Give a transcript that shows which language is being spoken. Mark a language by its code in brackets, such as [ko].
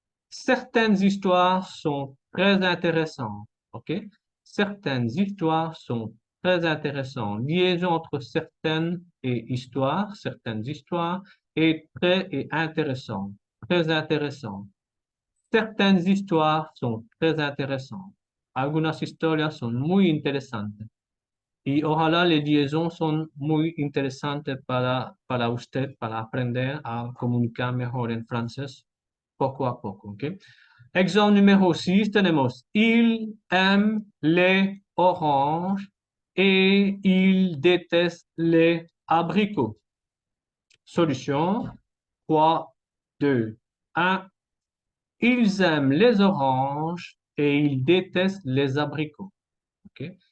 [fr] Certaines histoires sont très intéressantes. OK? Certaines histoires sont très intéressantes. Liaison entre certaines et certaines histoires, et très et intéressant. Très intéressant. Certaines histoires son très intéressantes. [es] Algunas historias son muy interesantes. Y ojalá las liaisons son muy interesantes para usted, para aprender a comunicar mejor en francés poco a poco. ¿Ok? [fr] Exemple numéro 6, tenemos il aime les oranges et il déteste les abricots. Solution 3, 2, 1. Ils aiment les oranges et ils détestent les abricots. OK?